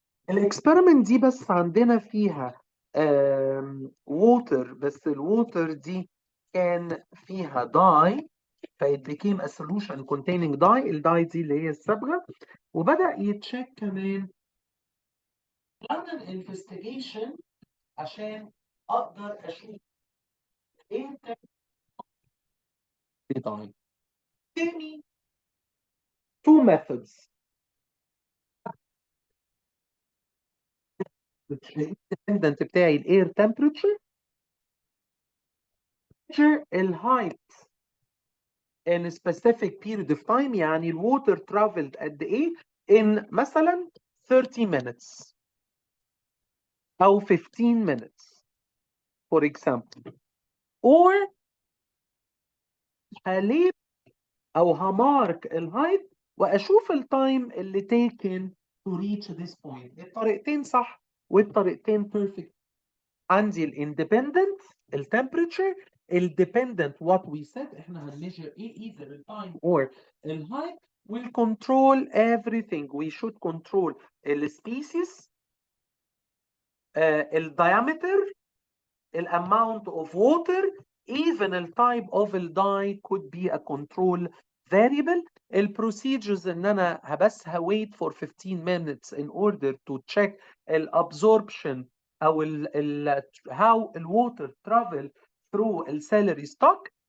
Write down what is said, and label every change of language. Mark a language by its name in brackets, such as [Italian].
[Arabic] الاكسبيرمنت دي بس عندنا فيها ووتر، بس الووتر دي كان فيها داي ف [English] it became a solution containing dye. [Arabic] الداي دي اللي هي الصبغه، وبدأ يتشيك كمان عمل انفستيجيشن عشان اقدر اشوف ايه داي. تاني [English] two methods. [Arabic] الديبندنت بتاعي الاير تمبريتشر، الهايت [English] in a specific period of time، [Arabic] يعني الووتر traveled قد ايه [English] in مثلا 30 minutes او 15 minutes for example، [Arabic] or هليب او همارك الهايت واشوف التايم اللي [English] taken to reach this point. [Arabic] الطريقتين صح والطريقتين perfect. عندي الاندبندنت التمبريتشر، الديبندنت [English] what we said [Arabic] احنا هنميجر ايه [English] either [Arabic] التايم or الهايت. [English] we'll control everything. we should control [Arabic] السبيسيس، الدايمتر، الامount [English] of water, even the type of the dye could be a control variable. [Arabic] البروسيجرز ان انا بس [English] wait for 15 minutes in order to check [Arabic] الابsorption او [English] how the water travel through the celery stalk.